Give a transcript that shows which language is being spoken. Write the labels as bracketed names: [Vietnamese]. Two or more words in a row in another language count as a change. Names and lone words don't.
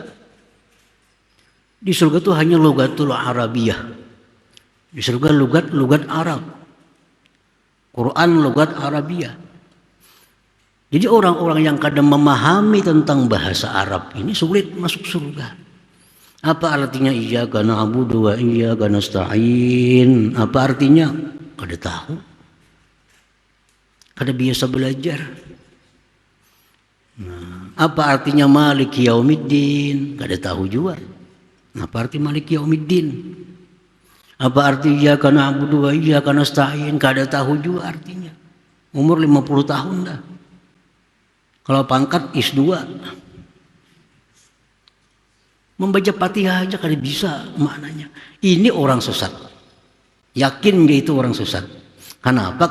[Banjar] Di surga itu hanya [Arabic] لغة العربية. [Banjar] Di surga lugat Arab. Quran [Arabic] لغة عربية. [Banjar] Jadi orang-orang yang kadang memahami tentang bahasa Arab ini sulit masuk surga. Apa artinya [Arabic] إياك نعبد وإياك نستعين? [Banjar] Apa artinya? Kada tahu. Kada biasa belajar. Nah, apa artinya [Arabic] مالك يوم الدين? [Banjar] Kada tahu juga. Apa arti [Arabic] مالك يوم الدين? [Banjar] Apa arti [Arabic] إياك نعبد وإياك نستعين? [Banjar] Kada tahu juga artinya. Umur 50 tahun dah. Kalau pangkat is 2. Membaca Fatihah aja kada bisa maknanya. Ini orang sesat. Yakin dia itu orang sesat. Kenapa?